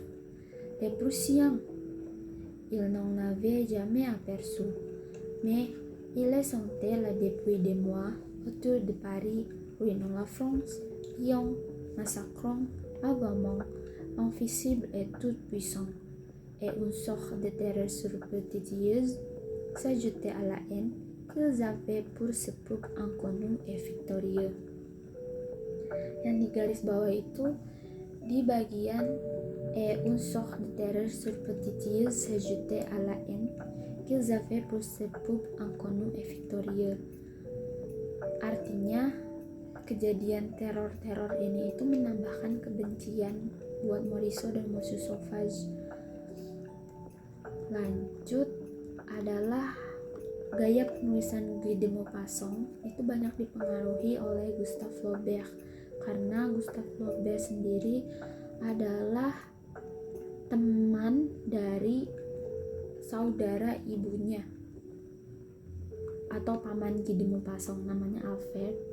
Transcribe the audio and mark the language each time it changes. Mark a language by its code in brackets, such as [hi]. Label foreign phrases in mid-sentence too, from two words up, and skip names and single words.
[fr] Les Prussiens, ils n'en avaient jamais aperçu, mais ils les sentaient là depuis des mois autour de Paris, ruinant la France, pillant, massacrant, abandonnant, invisible et tout puissant. Et une sorte de terreur superstitieuse s'ajoutait à la haine qu'ils avaient pour ce peuple inconnu et victorieux. [id] Yang di garis bawah itu di bagian [fr] une sorte de terreur superstitieuse s'ajoutait à la haine qu'ils avaient pour ce peuple inconnu et victorieux. [id] Artinya, kejadian teror-teror ini itu menambahkan kebencian buat Morisot dan Monsieur Sauvage. Lanjut adalah gaya penulisan Guy de Maupassant itu banyak dipengaruhi oleh Gustave Flaubert, karena Gustave Flaubert sendiri adalah teman dari saudara ibunya atau paman Guy de Maupassant, namanya Alfred.